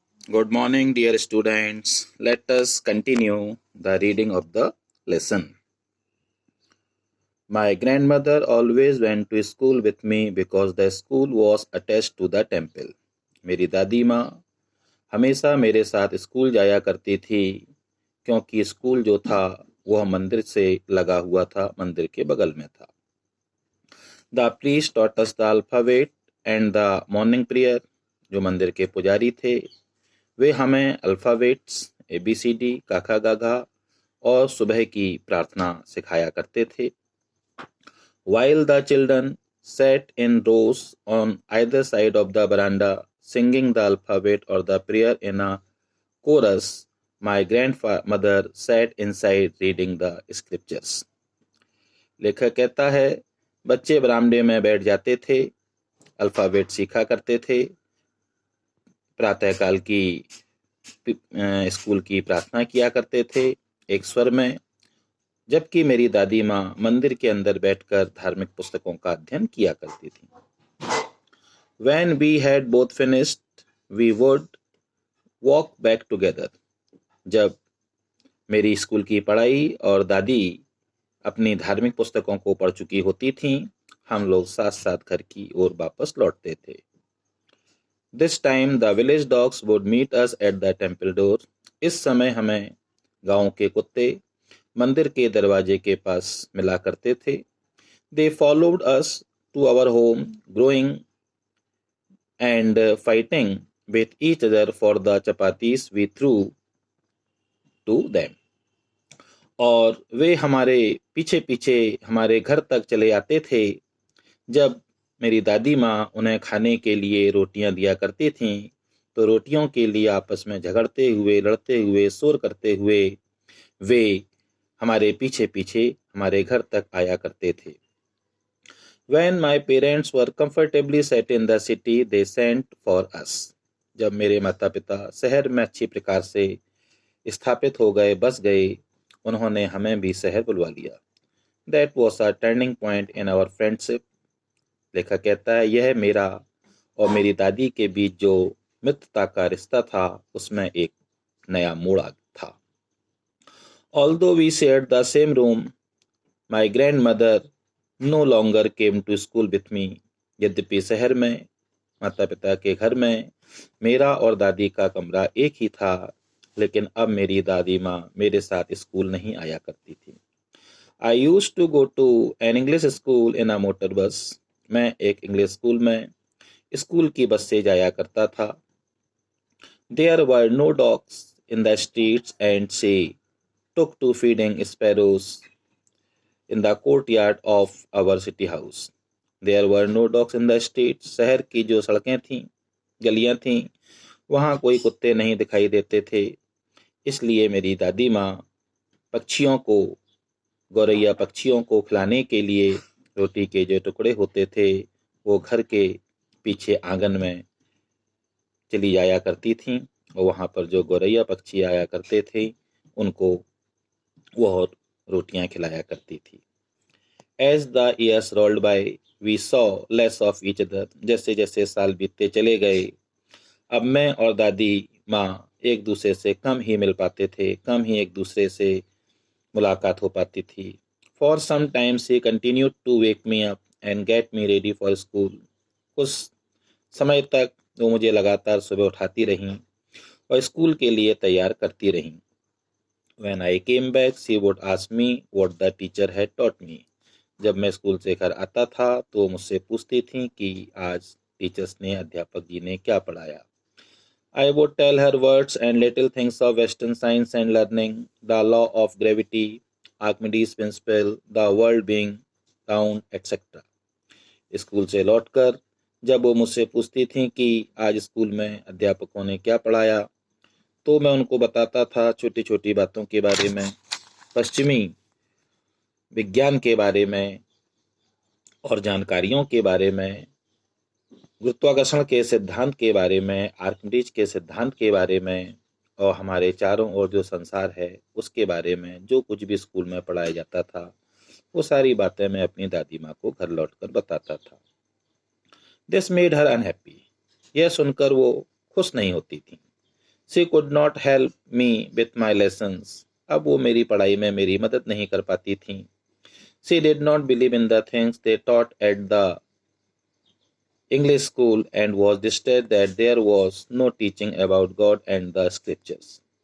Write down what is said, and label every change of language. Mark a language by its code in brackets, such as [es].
[en] Good morning, dear students. Let us continue the reading of the lesson. My grandmother always went to school with me because the school was attached to the temple. [hi] मेरी दादी माँ हमेशा मेरे साथ school जाया करती थी क्योंकि स्कूल जो था वह मंदिर से लगा हुआ था, मंदिर के बगल में था. [en] The priest taught us the alphabet and the morning prayer. [hi] जो मंदिर के पुजारी थे वे हमें अल्फ़ाबेट्स ABCD काका गागा और सुबह की प्रार्थना सिखाया करते थे. [en] While the children sat in rows on either side of the veranda singing the alphabet or the prayer in a chorus, my grandmother sat inside reading the scriptures. [hi] लेखक कहता है बच्चे बरामदे में बैठ जाते थे, अल्फ़ाबेट सीखा करते थे, प्रातःकाल की स्कूल की प्रार्थना किया करते थे एक स्वर में, जबकि मेरी दादी माँ मंदिर के अंदर बैठकर धार्मिक पुस्तकों का अध्ययन किया करती थी. [en] When we had both finished, we would walk back together. [hi] जब मेरी स्कूल की पढ़ाई और दादी अपनी धार्मिक पुस्तकों को पढ़ चुकी होती थीं, हम लोग साथ साथ घर की ओर वापस लौटते थे. [en] This time the village dogs would meet us at the temple door. [hi] इस समय हमें गांव के कुत्ते मंदिर के दरवाजे के पास मिला करते थे. [en] They followed us to our home, growing and fighting with each other for the chapatis we threw to them. [hi] और वे हमारे पीछे पीछे हमारे घर तक चले आते थे. जब मेरी दादी माँ उन्हें खाने के लिए रोटियां दिया करती थीं, तो रोटियों के लिए आपस में झगड़ते हुए, लड़ते हुए, शोर करते हुए वे हमारे पीछे पीछे हमारे घर तक आया करते थे. [en] When my parents were comfortably set in the city, they sent for us. [hi] जब मेरे माता पिता शहर में अच्छी प्रकार से स्थापित हो गए, बस गए, उन्होंने हमें भी शहर बुलवा लिया. [en] That was a turning point in our friendship. [hi] लेखक कहता है यह मेरा और मेरी दादी के बीच जो मित्रता का रिश्ता था उसमें एक नया मोड़ था. [en] Although we shared the same room, my grandmother no longer came to school with me. [hi] यद्यपि शहर में माता पिता के घर में मेरा और दादी का कमरा एक ही था, लेकिन अब मेरी दादी माँ मेरे साथ स्कूल नहीं आया करती थी. [en] I used to go to an English school in a motor bus. [hi] मैं एक इंग्लिश स्कूल में स्कूल की बस से जाया करता था. [en] There were no dogs in the streets and she took to feeding sparrows in the courtyard of our city house. There were no dogs in the streets. [hi] शहर की जो सड़कें थीं, गलियां थीं, वहाँ कोई कुत्ते नहीं दिखाई देते थे. इसलिए मेरी दादी माँ पक्षियों को, गौरैया पक्षियों को खिलाने के लिए रोटी के जो टुकड़े होते थे वो घर के पीछे आंगन में चली जाया करती थीं और वहाँ पर जो गौरैया पक्षी आया करते थे उनको वह रोटियां खिलाया करती थी. [en] As the years rolled by, we saw less of each other. [hi] जैसे जैसे साल बीतते चले गए, अब मैं और दादी माँ एक दूसरे से कम ही मिल पाते थे, कम ही एक दूसरे से मुलाकात हो पाती थी. [en] For some time she continued to wake me up and get me ready for school. [hi] कुछ समय तक वो मुझे लगातार सुबह उठाती रहीं और स्कूल के लिए तैयार करती रहीं. [en] When I came back, she would ask me what the teacher had taught me. [hi] जब मैं स्कूल से घर आता था तो मुझसे पूछती थीं कि आज टीचर्स ने, अध्यापक जी ने क्या पढ़ाया. [en] I would tell her words and little things of Western science and learning, the law of gravity, Archimedes principle, the world being round, etc. [hi] School से लौटकर जब वो मुझसे पूछती थीं कि आज स्कूल में अध्यापकों ने क्या पढ़ाया, तो मैं उनको बताता था छोटी छोटी बातों के बारे में, पश्चिमी विज्ञान के बारे में और जानकारियों के बारे में, गुरुत्वाकर्षण के सिद्धांत के बारे में, आर्किमिडीज के सिद्धांत के बारे में और हमारे चारों ओर जो संसार है उसके बारे में जो कुछ भी स्कूल में पढ़ाया जाता था वो सारी बातें मैं अपनी दादी माँ को घर लौटकर बताता था. [en] This made her unhappy. [hi] यह सुनकर वो खुश नहीं होती थी. [en] She could not help me with my lessons. [hi] अब वो मेरी पढ़ाई में मेरी मदद नहीं कर पाती थी. [en] She did not believe in the things they taught at the English school and was distressed that there was no teaching about God and the scriptures.